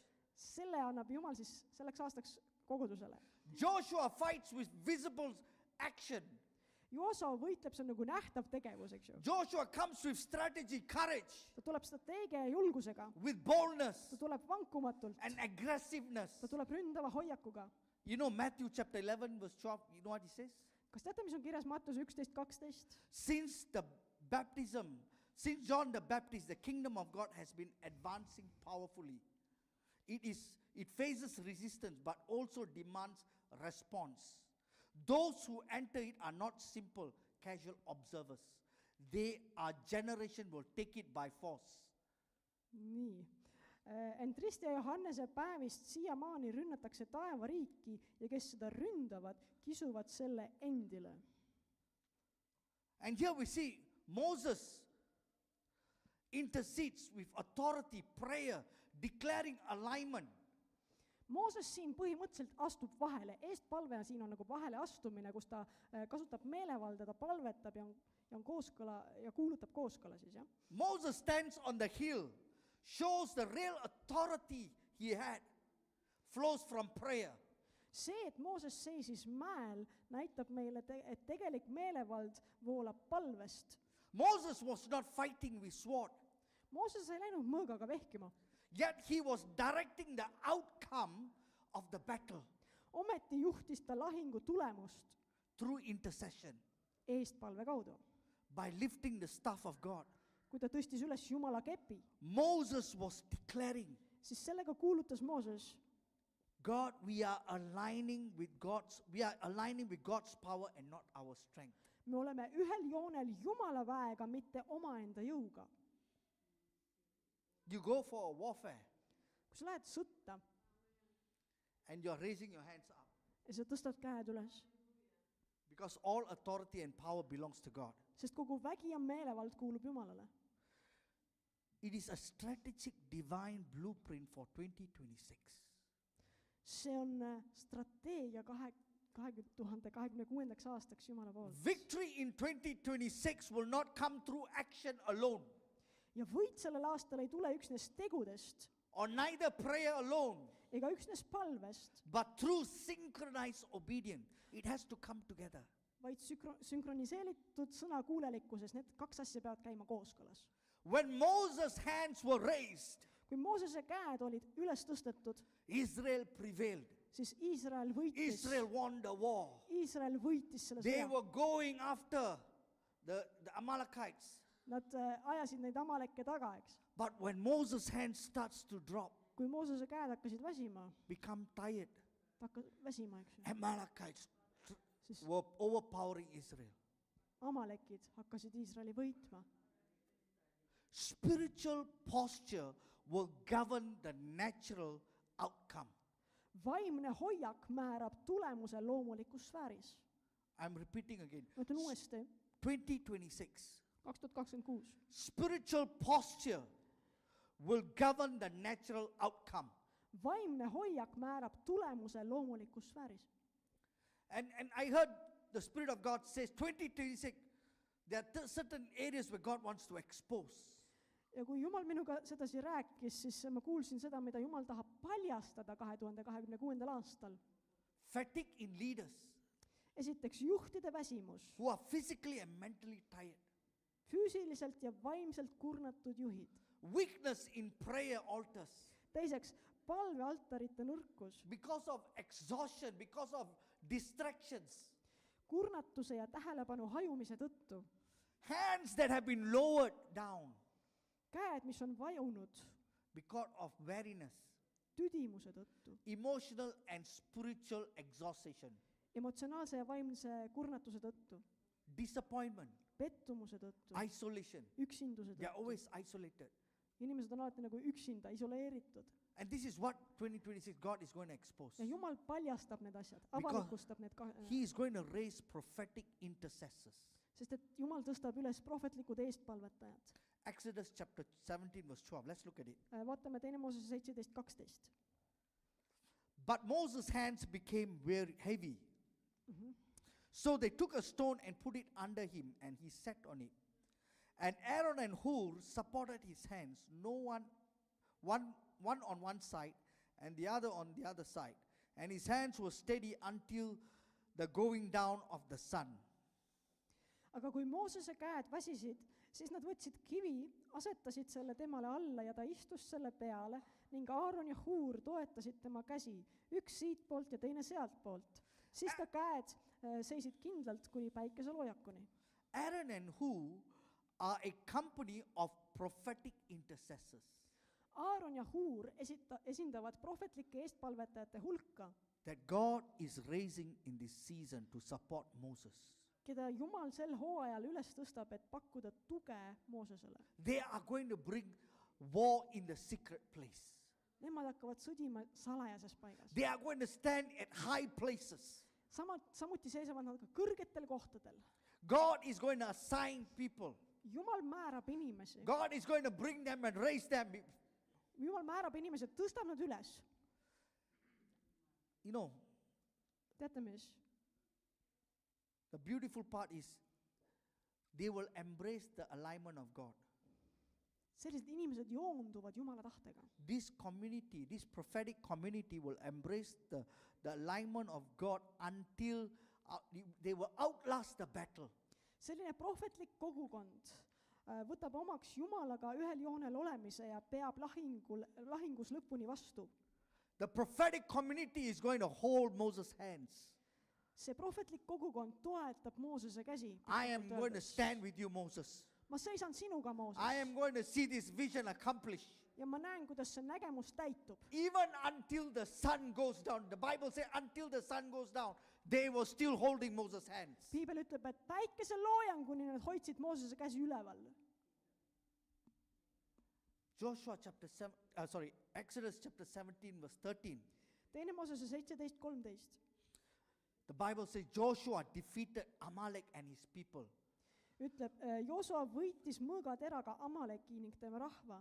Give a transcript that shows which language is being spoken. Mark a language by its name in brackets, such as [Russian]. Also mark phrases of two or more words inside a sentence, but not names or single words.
[Estonian] selle annab Jumal siis selleks aastaks kogudusele. [English] Joshua fights with visible action. [Estonian] Joosua võitleb, see on nagu nähtav tegevus, eks ju. [English] Joshua comes with strategy, courage, [Estonian] Ta tuleb strateegia ja julgusega. [English] with boldness [Estonian] Ta tuleb vankumatult. [English] and aggressiveness. [Estonian] Ta tuleb ründava hoiakuga. [English] You know Matthew chapter 11 verse 12, you know what he says? [Estonian] Kas teate, mis on kirjas Mattuse 11:12? [English] Since John the Baptist, the kingdom of God has been advancing powerfully. It faces resistance but also demands response. Those who enter it are not simple, casual observers. Our generation will take it by force. [Estonian] nii. Ent Risti ja Johannese päevist siiamaani rünnatakse taevariiki ja kes seda ründavad, kisuvad selle endile. [English] And here we see Moses intercedes with authority, prayer, declaring alignment. [Estonian] Mooses siin põhimõtteliselt astub vahele, eestpalve siin on nagu vahele astumine, kus ta kasutab meelevalda, ta palvetab ja on kooskõla ja kuulutab kooskõla siis, jah. [English] Moses stands on the hill, shows the real authority he had, flows from prayer. [Estonian] See, et Mooses seisis mäel, näitab meile, et tegelik meelevald voolab palvest. [English] Moses was not fighting with sword, [Estonian] Mooses ei läinud mõõgaga vehkima, [English] yet he was directing the outcome of the battle [Estonian] ometi juhtis ta lahingu tulemust [English] through intercession, [Estonian] eestpalve kaudu. [English] by lifting the staff of God. [Estonian] Kui ta tõstis üles Jumala kepi, [English] Moses was declaring, [Estonian] siis sellega kuulutas Mooses, [English] God, we are aligning with God's power and not our strength. [Estonian] me oleme ühel joonel Jumala väega, mitte omaenda jõuga. [English] You go for a warfare [Estonian] Kui sa lähed sõtta [English] and you're raising your hands up [Estonian] ja sa tõstad käed üles, [English] because all authority and power belongs to God. [Estonian] sest kogu vägi ja meelevald kuulub Jumalale. [English] It is a strategic divine blueprint for 2026. [Estonian] See on strateegia 2026. aastaks Jumala poolt. [English] Victory in 2026 will not come through action alone, [Estonian] Ja võit sellel aastal ei tule üksnes tegudest [English] or neither prayer alone, [Estonian] ega üksnes palvest, [English] but through synchronized obedience. It has to come together. [Estonian] vaid sünkroniseeritud sõnakuulelikkuses. Need kaks asja peavad käima kooskõlas. [English] When Moses' hands were raised, [Estonian] Kui Moosese käed olid üles tõstetud, [English] Israel prevailed. [Estonian] siis Iisrael võitis. [English] Israel won the war. [Estonian] Iisrael võitis selle [English] They [Estonian] sõja. [English] were going after the Amalekites. [Estonian] Nad ajasid neid Amaleke taga, eks. [English] But when Moses' hand starts to drop, [Estonian] Kui Moosese käed hakkasid väsima, [English] become tired, [Estonian] ta hakkas väsima, eks ju, [English] Amalekites [Estonian] siis [English] were overpowering Israel. [Estonian] Amalekid hakkasid Iisraeli võitma. [English] Spiritual posture will govern the natural outcome. [Estonian] Vaimne hoiak määrab tulemuse loomulikus sfääris. [English] I'm repeating again. [Estonian] Ma ütlen uuesti, 2026. 2026. [English] Spiritual posture will govern the natural outcome. [Estonian] Vaimne hoiak määrab tulemuse loomulikus sfääris. [English] And I heard the Spirit of God says 2026, there are certain areas where God wants to expose. [Estonian] Ja kui Jumal minuga sedasi rääkis, siis ma kuulsin seda, mida Jumal tahab paljastada 2026. aastal. [English] Fatigue in leaders [Estonian] Esiteks juhtide väsimus, [English] who are physically and mentally tired. [Estonian] füüsiliselt ja vaimselt kurnatud juhid. [English] Weakness in prayer altars [Estonian] Teiseks, palvealtarite nõrkus, [English] because of exhaustion, because of distractions. [Estonian] kurnatuse ja tähelepanu hajumise tõttu. [English] Hands that have been lowered down [Estonian] Käed, mis on vajunud [English] because of weariness, [Estonian] tüdimuse tõttu, [English] emotional and spiritual exhaustion, [Estonian] emotsionaalse ja vaimse kurnatuse tõttu, [English] disappointment, [Estonian] pettumuse tõttu, [English] isolation. [Estonian] üksinduse [English] They are [Estonian] tõttu. [English] always isolated. [Estonian] Inimesed on alati nagu üksinda, isoleeritud. [English] And this is what 2026 God is going to expose. [Estonian] Ja Jumal paljastab need asjad, [English] Because [Estonian] avalikustab need [English] He is going to raise prophetic intercessors. [Estonian] sest et Jumal tõstab üles prohvetlikud eestpalvetajad. [English] Exodus chapter 17 verse 12. Let's look at it. [Estonian] Vaatame 2. Moosese 17:12. [English] But Moses' hands became very heavy. So they took a stone and put it under him, and he sat on it. And Aaron and Hur supported his hands, one on one side and the other on the other side. And his hands were steady until the going down of the sun. [Estonian] Aga kui Moosese käed väsisid, siis nad võtsid kivi, asetasid selle temale alla ja ta istus selle peale ning Aaron ja Hur toetasid tema käsi, üks siitpoolt ja teine sealtpoolt. Siis ta käed seisid kindlalt kuni päikeseloojakuni. [English] Aaron and Hur are a company of prophetic intercessors [Estonian] Aaron ja Hur esindavad prohvetlike eestpalvetajate hulka, [English] that God is raising in this season to support Moses. [Estonian] keda Jumal sel hooajal üles tõstab, et pakkuda tuge Moosesele. [English] They are going to bring war in the secret place. [Estonian] Nemad hakkavad sõdima salajases paigas. [English] They are going to stand at high places. [Estonian] Samuti seisavad nad ka kõrgetel kohtadel. [English] God is going to assign people. [Estonian] Jumal määrab inimesi. [English] God is going to bring them and raise them. [Estonian] Jumal määrab inimesi, tõstab nad üles. [English] You know, [Estonian] Teate mis? [English] the beautiful part is they will embrace the alignment of God. [Estonian] Sellised inimesed joonduvad Jumala tahtega. [English] This community, this prophetic community will embrace the alignment of God until they will outlast the battle. [Estonian] Selline prohvetlik kogukond võtab omaks Jumalaga ühel joonel olemise ja peab lahingus lõpuni vastu. [English] The prophetic community is going to hold Moses' hands. [Estonian] See prohvetlik kogukond toetab Moosese käsi. [English] I am going to stand with you, Moses. [Estonian] Ma seisan sinuga, Mooses. [English] I am going to see this vision accomplished. [Estonian] Ja ma näen, kuidas see nägemus täitub. [English] Even until the sun goes down. The Bible says until the sun goes down, they were still holding Moses' hands. [Estonian] Piibel ütleb, et päikese loojanguni nad hoidsid Moosese käsi üleval. [English] Exodus chapter 17 verse 13. [Estonian] Teine Moosese 17:13. [English] The Bible says Joshua defeated Amalek and his people [Estonian] Ütleb, Joosua võitis mõõgateraga Amaleki ning tema rahva